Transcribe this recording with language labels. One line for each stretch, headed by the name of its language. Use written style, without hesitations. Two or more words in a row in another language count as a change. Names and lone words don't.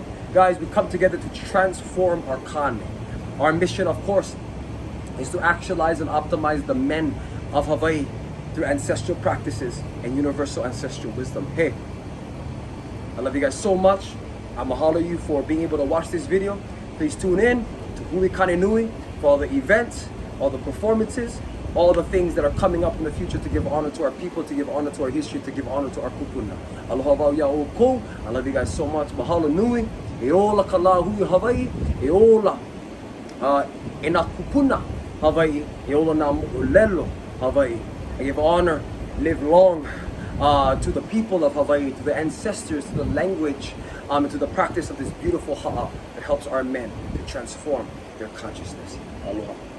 English: Guys, we come together to transform our kane. Our mission, of course, is to actualize and optimize the men of Hawaii through ancestral practices and universal ancestral wisdom. Hey, I love you guys so much. I mahalo you for being able to watch this video. Please tune in to Hui Kane Nui for all the events, all the performances, all the things that are coming up in the future to give honor to our people, to give honor to our history, to give honor to our kupuna.
Hawaiian: Aloha wau ia o kou.
English: I love you guys so much.
Hawaiian: Mahalo nui. E ola ka la hui Hawaii. E ola e nā kupuna Hawaii. E ola nā mo'olelo Hawaii.
English: I give honor, live long to the people of Hawaii, to the ancestors, to the language, and to the practice of this beautiful ha'a that helps our men to transform their consciousness. Aloha.